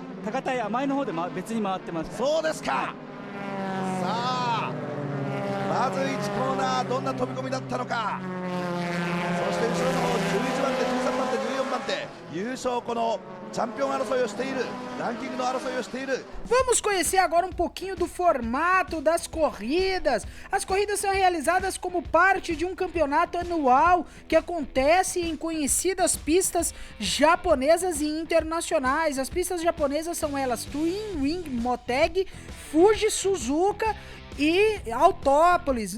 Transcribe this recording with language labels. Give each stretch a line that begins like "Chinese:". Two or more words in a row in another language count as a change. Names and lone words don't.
Japanese: 高田前の方で別に回ってますそうですか、さあまず1コーナーどんな飛び込みだったのかそして後ろの方11番手13番手14番手優勝このチャンピオン争いをしているランキングの争いをしている
Portuguese: Vamos conhecer agora um pouquinho do formato das corridas. As corridas são realizadas como parte de um campeonato anual que acontece em conhecidas pistas japonesas e internacionais. As pistas japonesas são elas Twin Wing Motegi, Fuji, Suzuka e Autópolis.